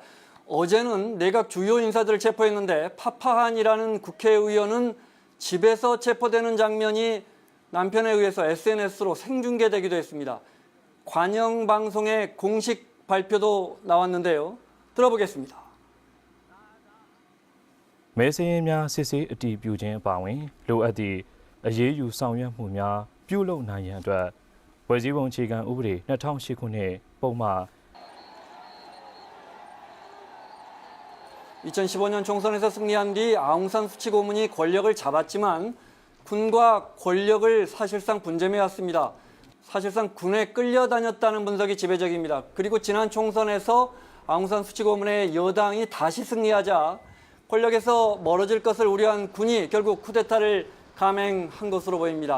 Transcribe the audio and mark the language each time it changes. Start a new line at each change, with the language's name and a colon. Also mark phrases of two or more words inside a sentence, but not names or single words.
Korean: 어제는 내각 주요 인사들을 체포했는데 파파한이라는 국회의원은 집에서 체포되는 장면이 남편에 의해서 SNS로 생중계되기도 했습니다. 관영 방송의 공식 발표도 나왔는데요. 들어보겠습니다.
Burmese: မဲစာရင်းများစစ်ဆေးအတည်ပြုခြင်းအပါအဝင်လိုအပ်သည့်အရေးယူဆောင်ရွက်မှုများပြုလုပ်နိုင်ရန်အတွက်ဖွဲ့စည်းပုံအခြေခံဥပဒေ2008ခုနှစ်ပုံမှန်
Korean: 2015년 총선에서 승리한 뒤 아웅산 수치 고문이 권력을 잡았지만 군과 권력을 사실상 분쟁해왔습니다. 사실상 군에 끌려다녔다는 분석이 지배적입니다. 그리고 지난 총선에서 아웅산 수치 고문의 여당이 다시 승리하자 권력에서 멀어질 것을 우려한 군이 결국 쿠데타를 감행한 것으로 보입니다.